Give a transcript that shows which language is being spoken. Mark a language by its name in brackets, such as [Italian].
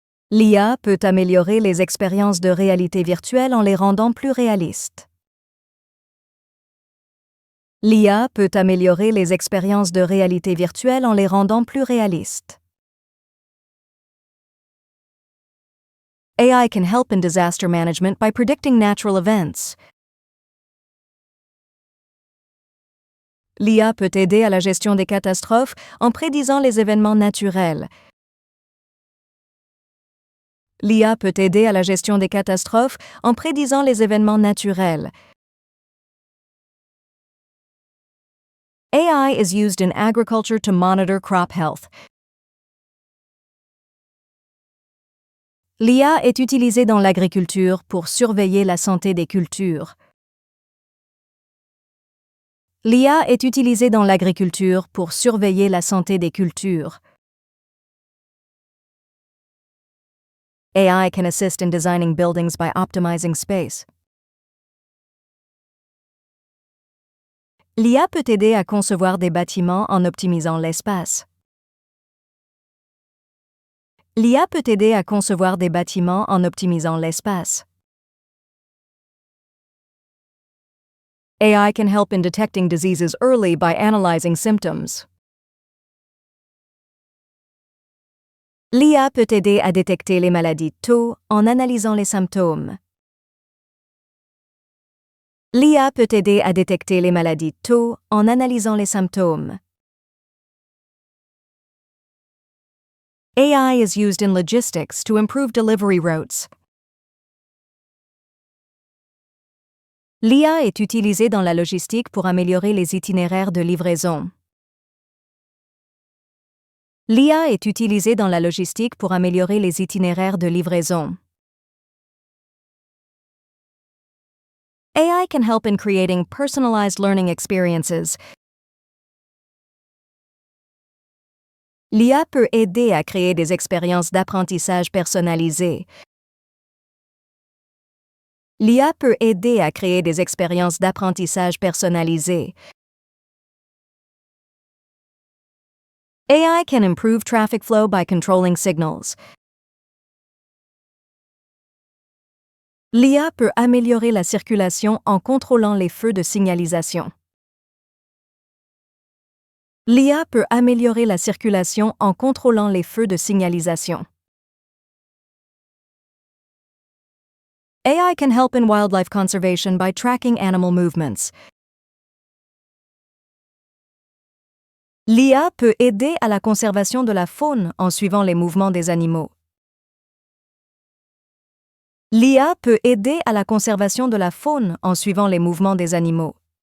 [French] L'IA peut améliorer les expériences de réalité virtuelle en les rendant plus réalistes. L'IA peut améliorer les expériences de réalité virtuelle en les rendant plus réalistes. [English] AI can help in disaster management by predicting natural events. [French] L'IA peut aider à la gestion des catastrophes en prédisant les événements naturels. L'IA peut aider à la gestion des catastrophes en prédisant les événements naturels. [English] AI is used in agriculture to monitor crop health. [French] L'IA est utilisée dans l'agriculture pour surveiller la santé des cultures. L'IA est utilisée dans l'agriculture pour surveiller la santé des cultures. [English] AI can assist in designing buildings by optimizing space. [French] L'IA peut aider à concevoir des bâtiments en optimisant l'espace. L'IA peut aider à concevoir des bâtiments en optimisant l'espace. [English] AI can help in detecting diseases early by analyzing symptoms. [French] L'IA peut aider à détecter les maladies tôt en analysant les symptômes. L'IA peut aider à détecter les maladies tôt en analysant les symptômes. [English] AI is used in logistics to improve delivery routes. [French] L'IA est utilisée dans la logistique pour améliorer les itinéraires de livraison. L'IA est utilisée dans la logistique pour améliorer les itinéraires de livraison. [English] AI can help in creating personalized learning experiences. [French] L'IA peut aider à créer des expériences d'apprentissage personnalisées. L'IA peut aider à créer des expériences d'apprentissage personnalisées. [English] AI can improve traffic flow by controlling signals. [French] L'IA peut améliorer la circulation en contrôlant les feux de signalisation. L'IA peut améliorer la circulation en contrôlant les feux de signalisation. [English] AI can help in wildlife conservation by tracking animal movements. [French] L'IA peut aider à la conservation de la faune en suivant les mouvements des animaux. L'IA peut aider à la conservation de la faune en suivant les mouvements des animaux.